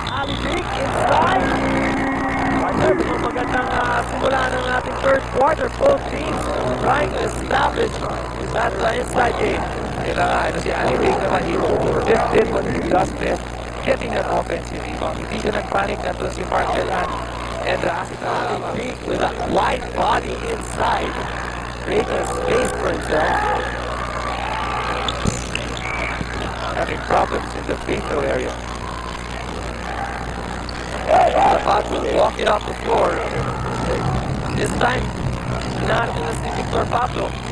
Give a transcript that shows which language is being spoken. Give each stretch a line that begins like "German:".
Filipino: Ali Big inside. Magandang simula ng ating third quarter.
English: Both teams trying to establish that inside game.
Filipino: Kailangan si Ali Big naman,
English: he just did what he does best, getting that offensive rebound.
Filipino: Hindi siya nagpanic na to si Mark Delan.
English: And Ali Big with a wide body inside, creating a space for himself. Having problems in the free throw area. About to walk it off the floor. This time, not in the Victor Pablo.